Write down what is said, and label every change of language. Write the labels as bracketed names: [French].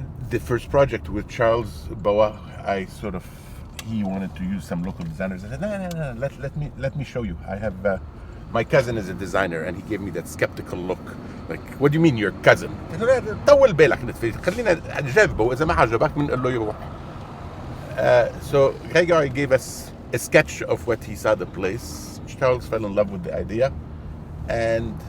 [English] The first project with Charles Boa, he wanted to use some local designers. I said, no, let me show you. I have, my cousin is a designer, and he gave me that skeptical look. Like, what do you mean your cousin? [Arabic] طول بالك نتفي، خلينا نجربه، إذا ما عجبك بنقول له يروح. [English] So Gregory gave us a sketch of what he saw the place. Charles fell in love with the idea, and